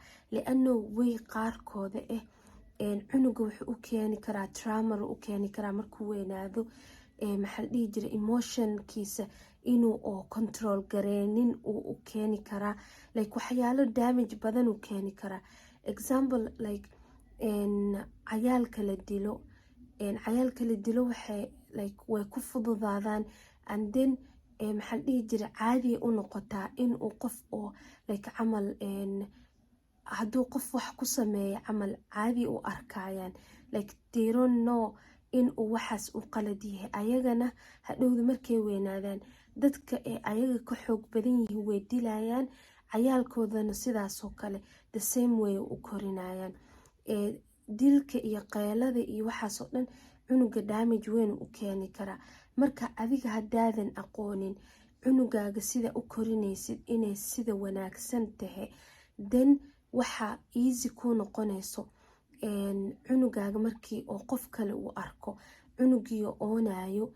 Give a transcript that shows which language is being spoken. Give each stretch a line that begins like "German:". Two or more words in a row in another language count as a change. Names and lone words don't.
Somali: liano wey qaarkooda cunuga wuxuu u keeni karaa trauma u keeni karaa markuu weynaado, maxaa la dhihi jiray emotionkiisa inuu oo control gareenin uu u keeni karaa, waxyaalo damage badan uu keeni karaa. Example cayaalka la dilo way ku fududaadaan
English: and then
Somali: maxaa la dhihi jiray caadiya u noqotaa inuu qof oo camal hadduu qof wax ku sameeyo camal caadi u arkayaan,
English: they don't know
Somali: inuu waxaas u qalad yahay. ayagana hadhowda markay weynaadaan dadka ayaga ka xoog badan yihiin way dilayaan, cayaalkoodana sidaasoo kale
English: the same way
Somali: u korinayaan. dilka iyo qeylada iyo waxaasoo dhan cunuga damage weyn u keeni karaa. marka adiga hadaadan aqoonin cunugaaga sida u korinaysid inay sida wanaagsan tahay, then waxaa easy ku noqonayso cunugaaga markii oo qof kale uu arko cunugiio oonayo.